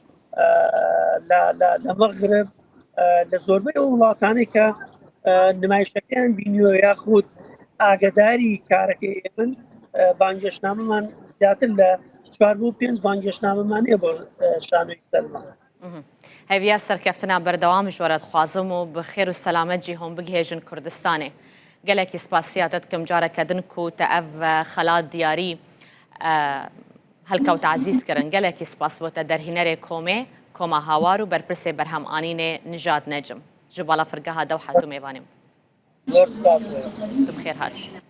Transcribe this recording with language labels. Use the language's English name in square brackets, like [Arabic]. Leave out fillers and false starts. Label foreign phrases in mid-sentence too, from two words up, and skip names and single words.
[Central Kurdish] لە مەغرب لە زۆربەی ئەو وڵاتانێک کە نمایشەکەیان بینیوە یاخود ئاگداری کارەکەی ئێمن بانگشتنامەمان زیاتر لە 4 بۆ 5 بانگشتنامەمانەیە بۆ شانۆی سەلما. [Kurdish] هەویە سەرکەفتنا بەردەوام ژۆرەت خوازم و بخێر و سەلامەتجی هۆم بگهێژن کوردستانێ gelekî spasiya te dikim careke din ku te ev xelat diyarî helkewt ezîz kirin gelekî spas bo te derhînerê komê koma hawar û berpirsê berhemanînê Nijad Necim ji bala firgeha dew hatû mêvanê [Central Kurdish] زۆر سپاس [Kurdish] bi xêr hat.